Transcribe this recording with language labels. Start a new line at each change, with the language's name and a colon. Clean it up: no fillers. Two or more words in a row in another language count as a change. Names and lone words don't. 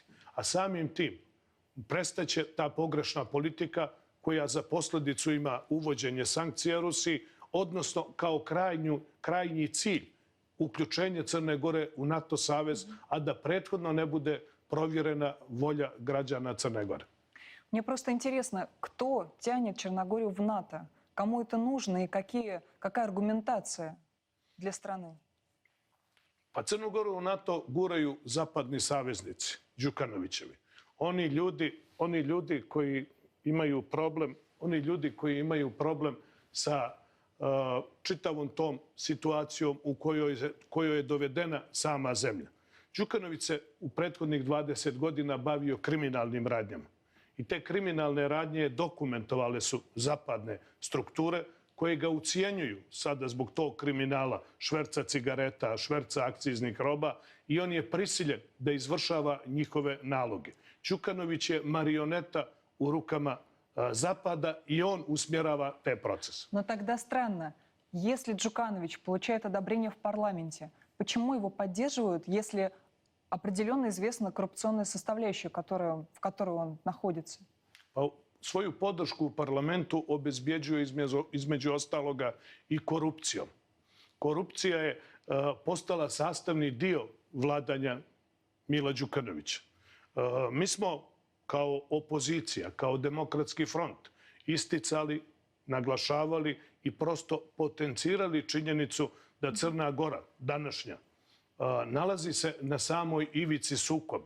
Serbian: A samim tim prestaće ta pogrešna politika koja za posljedicu ima uvođenje sankcija Rusiji, odnosno kao krajnji cilj uključenje Crne Gore u NATO savez, a da prethodno ne bude provjerena volja građana Crne Gore.
Russian: Мне просто интересно, кто тянет Черногорию в НАТО? Кому это нужно и какая аргументация для страны?
Serbian: Pa Crnu Goru u NATO guraju zapadni saveznici, Đukanovićevi. Oni ljudi koji imaju problem sa čitavom tom situacijom u kojoj je dovedena sama zemlja. Đukanović se u prethodnih 20 godina bavio kriminalnim radnjama. I te kriminalne radnje dokumentovale su zapadne strukture koje ga ucijenjuju sada zbog tog kriminala, šverca cigareta, šverca akciznih roba, i on je prisiljen da izvršava njihove naloge. Đukanović je marioneta u rukama Zapada
Russian: и он усмиряет те процессы. Но тогда странно, если Джуканович получает одобрение в парламенте, почему его поддерживают, если определенно известна коррупционная составляющая, в которой он находится?
Serbian: Svoju podršku u parlamentu obezbjeđuje između ostaloga i korupcijom. Korupcija je postala sastavni dio vladanja Mila Đukanovića. Mi smo kao opozicija, kao demokratski front isticali, naglašavali i prosto potencirali činjenicu da Crna Gora, današnja, nalazi se na samoj ivici sukoba.